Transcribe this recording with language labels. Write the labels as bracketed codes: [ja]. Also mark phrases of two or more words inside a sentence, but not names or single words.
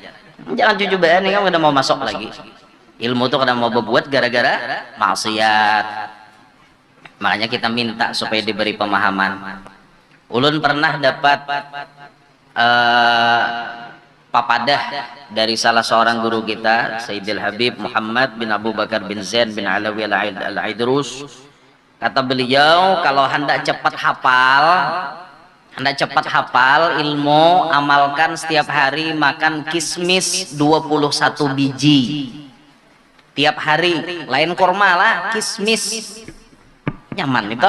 [bjn] Jangan cucubaan, ini kan udah mau masuk lagi. Ilmu tuh kadang mau berbuat gara-gara maksiat. Makanya kita minta supaya diberi pemahaman. Ulun pernah dapat papadah dari salah seorang guru kita, Sayyidil Habib Muhammad bin Abu Bakar bin Zain bin Alawi al-Aidrus. Kata beliau, kalau hendak cepat hafal ilmu, amalkan setiap hari makan kismis 21 biji tiap hari, lain kurma lah, kismis nyaman itu.